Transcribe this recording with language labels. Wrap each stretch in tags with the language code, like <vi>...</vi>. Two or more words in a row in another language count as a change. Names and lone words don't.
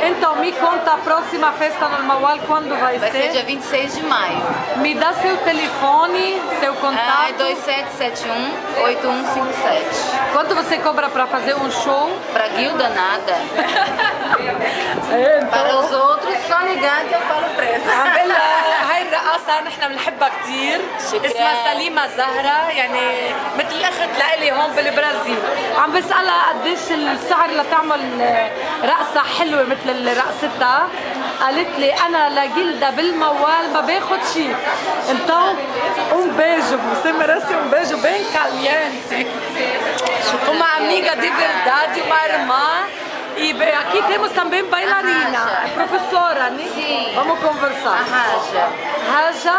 <pt>Então, me conta a próxima festa no Almawal, quando vai ser? Vai ser dia 26 de maio. Me dá seu telefone, seu contato. 2771-8157. Quanto você cobra para fazer um show? Pra Guilda, nada. Então... Para os outros, só ligar que eu falo o preço.</pt> <ar>هاي الرقاصة نحن بنحبها كثير، اسمها سليمة زهرة، يعني مثل الأخت لإلي هون بالبرازيل. عم بسألها قديش السعر لتعمل رقصة حلوة مثل رقصتها، قالت لي أنا لجلدة بالموال ما باخد شيء.</ar> <pt>Então, beijo, você merece beijo bem caliente. Uma amiga de verdade, uma irmã. E aqui temos também bailarina, professora, né? Sim. Vamos conversar. Raja</pt>